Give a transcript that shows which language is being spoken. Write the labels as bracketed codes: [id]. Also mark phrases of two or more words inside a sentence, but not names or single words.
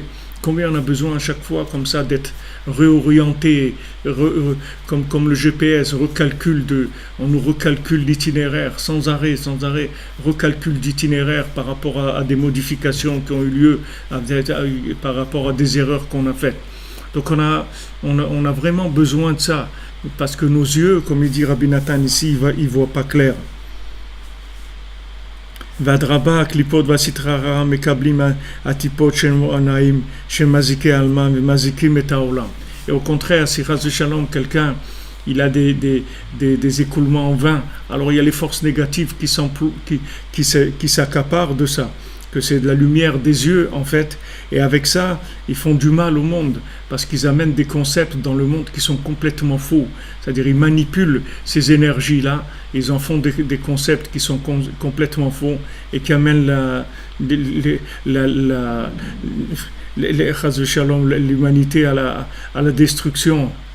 [fr] Combien on a besoin à chaque fois comme ça d'être réorienté, comme le GPS on nous recalcule l'itinéraire sans arrêt, recalcule d'itinéraire par rapport à des modifications qui ont eu lieu, par rapport à des erreurs qu'on a faites. Donc on a vraiment besoin de ça, parce que nos yeux, comme il dit Rabbi Nathan ici, ils voient pas clair. [he] והדרבה, הקליפות והסטרה הרעה מקבלים הטיפות של עניים שמזיקי אלמן ומזיקים את העולם. [fr] Et au contraire, si [he] חס ושלום, [fr] quelqu'un il a des écoulements en vain, alors il y a les forces négatives qui s'accaparent de ça, que c'est de la lumière des yeux en fait, et avec ça ils font du mal au monde parce qu'ils amènent des concepts dans le monde qui sont complètement faux, c'est-à-dire ils manipulent ces énergies là, ils en font des concepts qui sont complètement faux et qui amènent l'humanité à la destruction.